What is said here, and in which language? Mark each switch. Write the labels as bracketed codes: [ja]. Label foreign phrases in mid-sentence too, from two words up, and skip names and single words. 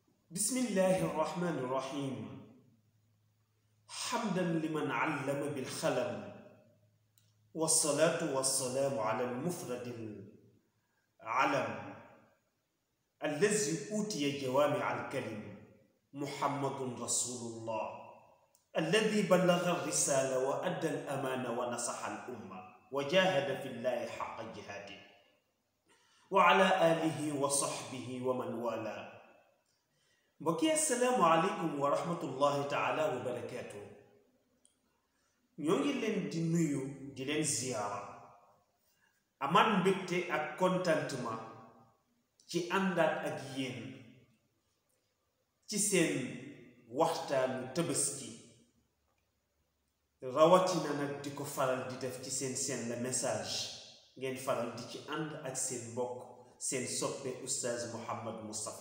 [ar] بسم الله الرحمن الرحيم حمدا لمن علم بالخلم والصلاة والسلام على المفرد العلم الذي أوتي جوامع الكلم محمد رسول الله الذي بلغ الرسالة وأدى الأمانة ونصح الأمة وجاهد في الله حق جهاده وعلى آله وصحبه ومن والاه. mbokki السلام عليكم ورحمة الله تعالى وبركاته. [wo] ñoo ngi leen di nuyu di leen ziyaara amaat mbégte ak contentement ci àndaat ak yéen ci seen waxtaanu tabaski rawatina nag di ko faral di def ci seen [fr] la message [wo] ngeen faral di ci ànd ak seen mbokk seen soppe oustaz Mouhammad Moustapha.